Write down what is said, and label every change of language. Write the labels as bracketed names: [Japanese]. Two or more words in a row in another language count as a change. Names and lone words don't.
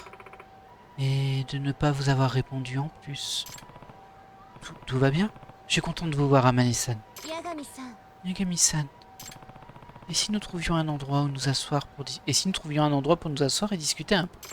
[French] Et de ne pas vous avoir répondu en plus. Tout va bien? Je suis content de vous voir, Amane-san. Yagami-san. Yagami-san. Et si nous trouvions un endroit où nous asseoir pour et si nous trouvions un endroit pour nous asseoir et discuter un peu?